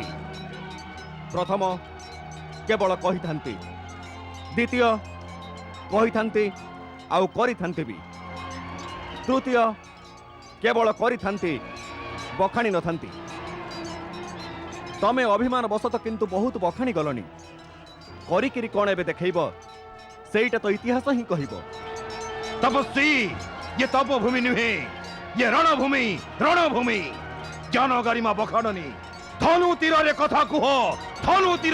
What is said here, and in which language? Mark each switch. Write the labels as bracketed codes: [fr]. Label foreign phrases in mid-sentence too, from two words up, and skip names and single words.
[or] ପ୍ରଥମ କେବଳ କହିଥାନ୍ତି, ଦ୍ୱିତୀୟ କହିଥାନ୍ତି ଆଉ କରିଥାନ୍ତି ବି, ତୃତୀୟ କେବଳ କରିଥାନ୍ତି ବଖାଣି ନଥାନ୍ତି। ତମେ ଅଭିମାନ ବଶତଃ କିନ୍ତୁ ବହୁତ ବଖାଣି ଗଲଣି। କରିକିରି କ'ଣ ଏବେ ଦେଖେଇବ ସେଇଟା ତ ଇତିହାସ ହିଁ କହିବ। ତପସ୍ୱୀ ଏ ତପୋଭୂମି ନୁହେଁ, ଏ ରଣଭୂମି ରଣଭୂମି। ଜ୍ଞାନ ଗରିମା ବଖାଡନି ଧନୁ ତୀର କଥା କୁହ, ଧନୁ ତୀର।